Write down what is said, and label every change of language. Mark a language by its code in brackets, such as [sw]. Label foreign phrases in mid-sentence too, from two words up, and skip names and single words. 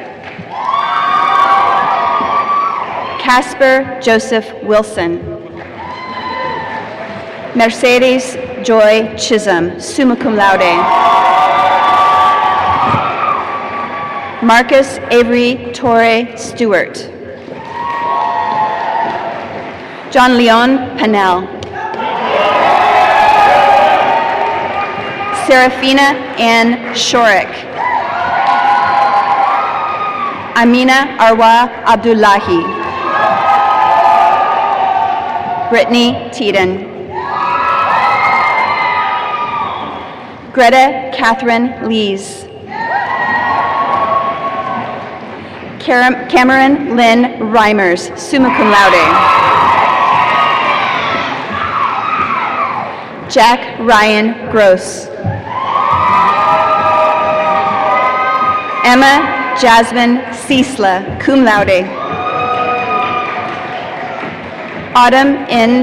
[en] Casper Joseph Wilson. Mercedes Joy Chisholm, [la] summa cum laude. [en] Marcus Avery Torre Stewart. John Leon Pennell. Serafina Ann Shorik. Amina Arwa Abdullahi. Brittany Teeden. Greta Catherine Lees. Cameron Lynn Reimers, [la] summa cum laude. [en] Jack Ryan Gross. Emma Jasmine Ciesla, [la] cum laude. [en] Autumn N.